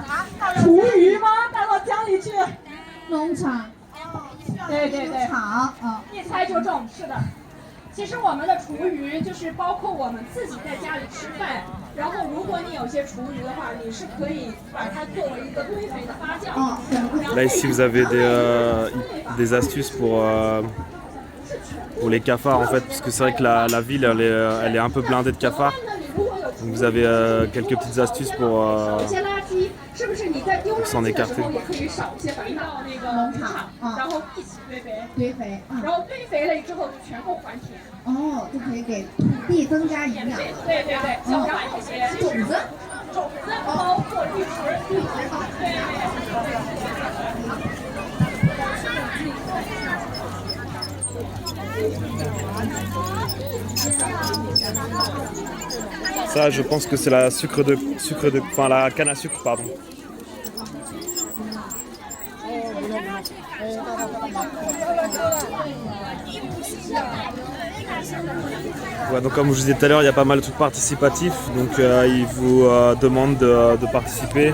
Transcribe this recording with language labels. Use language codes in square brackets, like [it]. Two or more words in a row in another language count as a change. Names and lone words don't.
[zh] 厨余吗？倒到江里去？农场。对对对，场，一猜就中，是的。其实我们的厨余就是包括我们自己在家里吃饭，然后如果你有些厨余的话，你是可以把它作为一个堆肥的发酵。 [fr] Là ici vous avez des astuces pour les cafards en fait, parce que c'est vrai que la ville elle est un peu blindée de cafards. Donc vous avez quelques petites astuces pour s'en écarter. [zh] 也可以少一些，回到那个农场，然后一起堆肥。堆肥，然后堆肥了之后全部还田。就可以给土地增加营养。对对对，然后种子，包括绿植，对。 [fr] Ça, je pense que c'est la enfin la canne à sucre, pardon. Ouais, donc comme je vous disais tout à l'heure, il y a pas mal de trucs participatifs, donc ils vous demandent de participer.